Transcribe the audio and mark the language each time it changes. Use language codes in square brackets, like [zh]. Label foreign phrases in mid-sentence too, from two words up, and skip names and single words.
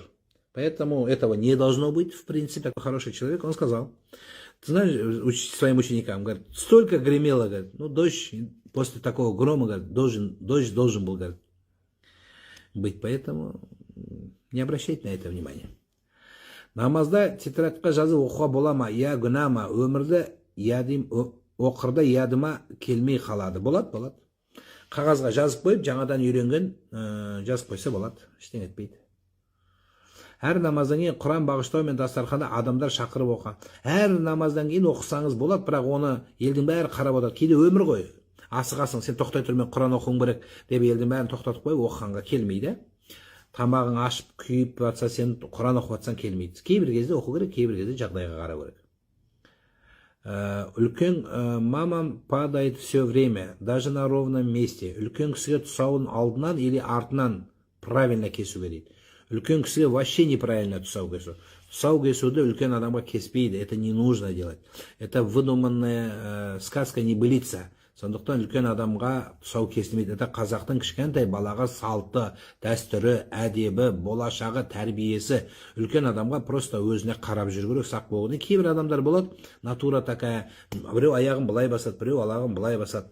[ru] Поэтому этого не должно быть, в принципе. Хороший человек, он сказал, ты знаешь, своим ученикам, говорит, столько гремело, говорит, ну дождь после такого грома, говорит, дождь должен был, говорит, быть. Поэтому не обращайте на это внимания. [kk] Намазда тетрадқа жазып оқуға бола ма, я гүнә ма, өмірді оқырда ядыма келмей қалады. Болады. Қағазға жазып қойып, жаңадан үйренген жазып қойса болады, ештеңе етпейді. Әр намаздан кейін Құран бағыштау мен дастарханда адамдар шақырып оқыған. Әр намаздан кейін оқысаңыз болады, бірақ оны елдің бәрі қарап отырады. Кейде өмір ғой. Асығасың, сен тоқтай тұр, мен Құран оқуым керек деп елдің бәрін тоқтатып қойып оқығанға келмейді. Тамағың ашып күйіп жатса, сен Құран оқып жатсаң келмейді. Кейбір кезде оқу керек, кейбір кезде жағдайға қарау керек. Үлкен мамам [ru] падает все время, даже на ровном месте. [kk] Үлкен кісіге тұсауын алдынан или артынан правильно кесуге дейді. Үлкен кісіге [ru] вообще неправильно [kk] тұсау кесу. Тұсау кесуді үлкен адамға кеспейді. [ru] Это не нужно делать. Это выдуманная сказка, не былица. [kk] Сондықтан үлкен адамға тұсау кесілмейді. Это қазақтың кішкентай балаға салты, дәстүрі, әдебі, болашағы, тәрбиесі. Үлкен адамға просто өзіне қарап жүру керек, сақ болу. Кейбір адамдар болады, [ru] натура такая, [kk] біреу аяғын былай басады, біреу аяғын былай басады.